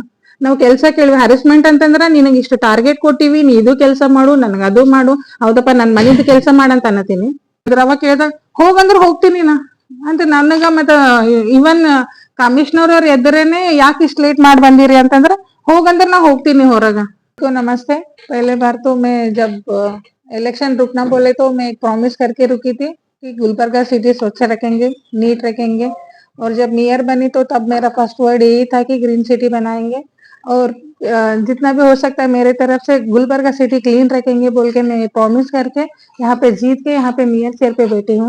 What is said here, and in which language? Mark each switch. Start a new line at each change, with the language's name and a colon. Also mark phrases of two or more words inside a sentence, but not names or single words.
Kannada: ನಾವು ಕೆಲ್ಸ ಕೇಳಿ, ಹರೆಸ್ಮೆಂಟ್ ಅಂತಂದ್ರ ನಿನಗ್ ಇಷ್ಟು ಟಾರ್ಗೆಟ್ ಕೊಟ್ಟಿವಿ, ನೀ ಇದು ಕೆಲ್ಸ ಮಾಡು, ನನ್ಗ ಅದು ಮಾಡು, ಹೌದಪ್ಪ ನನ್ ಮನಿದ್ ಕೆಲ್ಸ ಮಾಡಂತ ಅನ್ನತೀನಿ. ಅವ ಕೇಳ್ದಾಗ ಹೋಗಂದ್ರ ಹೋಗ್ತೀನಿ ನಾ ಅಂತ ನನಗ, ಮತ್ತ ಇವನ್ ಕಮಿಷನರ್ ಅವ್ರ ಎದುರೇನೆ ಯಾಕೆ ಇಷ್ಟ ಲೇಟ್ ಮಾಡಿ ಬಂದಿರಿ ಅಂತಂದ್ರ, ಹೋಗಂದ್ರ ನಾ ಹೋಗ್ತೀನಿ ಹೊರಗ.
Hindi: नमस्ते। पहले बार तो मैं जब इलेक्शन रुकना बोले तो मैं प्रॉमिस करके रुकी थी कि गुलबर्गा सिटी स्वच्छ रखेंगे, नीट रखेंगे, और जब मेयर बनी तो तब मेरा
English: first word
Hindi: यही था कि
English: green city
Hindi: बनाएंगे, और जितना भी हो सकता है मेरे तरफ से गुलबर्गा सिटी क्लीन रखेंगे बोल के मैं प्रॉमिस करके यहाँ पे जीत के यहाँ पे
English: mayor chair
Hindi: पे बैठी हूँ।